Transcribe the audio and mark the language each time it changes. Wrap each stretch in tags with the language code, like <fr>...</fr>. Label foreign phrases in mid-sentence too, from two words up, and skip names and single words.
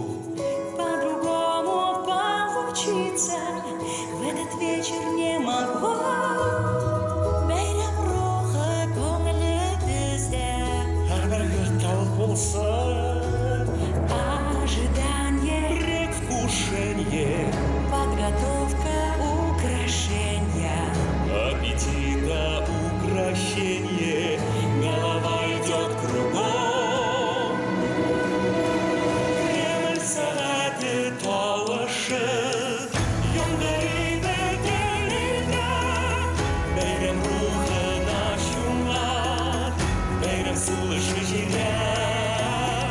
<ru>По-другому получиться в этот вечер не могло.</ru> <tt>Бәйрәм рухы күңеле бездә. Һәрбер йорт булсын,</tt> <ru>Ожидание, предвкушение, подготовка, украшения. аппетита, украшение, голова идет кругом.</ru> <tt>Кремль сәгате тавышы, яңгырыйды тәнемдә. Бәйрәм рухына чумган, бәйрәм сулышы җирдә.</tt>